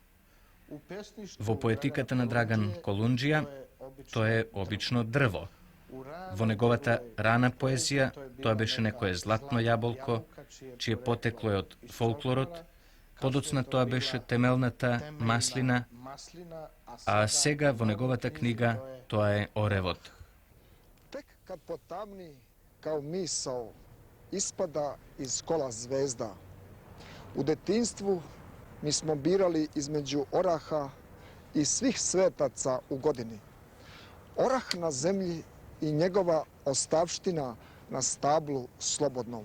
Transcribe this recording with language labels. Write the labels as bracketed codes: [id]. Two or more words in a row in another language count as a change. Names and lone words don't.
[mk] Во поетиката на Драган Колунџија тоа е обично дрво. Во неговата рана поезија тоа беше некое златно јаболко, чие потекло е од фолклорот, подоцна тоа беше темелната маслина, а сега во неговата книга тоа е оревот. [sr] Tek kad potamni kao misao ispada iz kola zvezda. U detinjstvu mi smo birali između oraha i svih svetaca u godini. Orah na zemlji i njegova ostavština na stablu slobodnom.